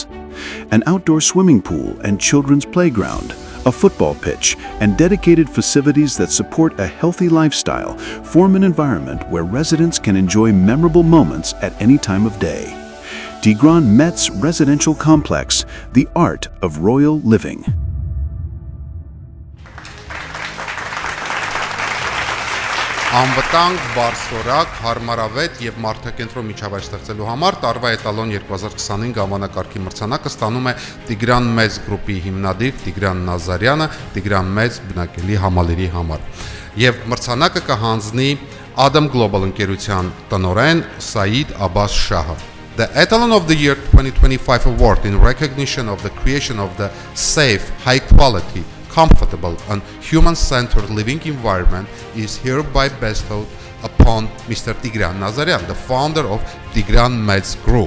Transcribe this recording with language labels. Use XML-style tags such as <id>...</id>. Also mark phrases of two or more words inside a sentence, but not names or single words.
<en>An outdoor swimming pool and children's playground, a football pitch, and dedicated facilities that support a healthy lifestyle form an environment where residents can enjoy memorable moments at any time of day. Tigran Metz Residential Complex, the art of royal living.</en> <hy>Անվտանգ, բարձրորակ, հարմարավետ եւ մարդակենտրոն միջավայր ստեղծելու համար տարվա Էտալոն 2025 անվանակարգի մրցանակը ստանում է Տիգրան Մեծ գրուպի հիմնադիր Տիգրան Նազարյանը Տիգրան Մեծ բնակելի համալիրի համար։ Եվ մրցանակը կհանձնի Adam Global ընկերության տնօրեն Said Abbas Shahը։</hy> <en>The Etalon of the Year 2025 award in recognition of the creation of the safe, high-quality, comfortable and human-centered living environment is hereby bestowed upon Mr. Tigran Nazaryan, the founder of Tigran Metz Group.</en>